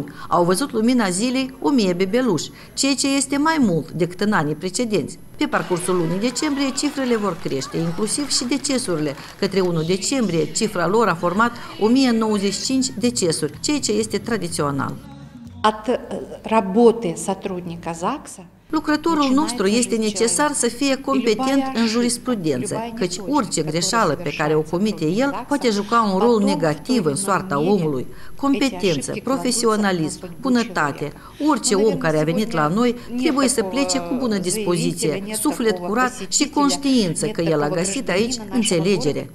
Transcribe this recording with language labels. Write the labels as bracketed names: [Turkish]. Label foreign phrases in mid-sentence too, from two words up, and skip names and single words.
[Romanian] Au văzut lumina zilei 1000 bebeluși, ceea ce este mai mult decât în anii precedenți. Pe parcursul lunii decembrie, cifrele vor crește, inclusiv și decesurile. Către 1 decembrie, cifra lor a format 1095 decesuri, ceea ce este tradițional. [Russian] От работы сотрудника ЗАГСа [Romanian] lucrătorul nostru este necesar să fie competent în jurisprudență, căci orice greșeală pe care o comite el poate juca un rol negativ în soarta omului. Competență, profesionalism, bunătate. Orice om care a venit la noi trebuie să plece cu bună dispoziție, suflet curat și conștiință că el a găsit aici înțelegere.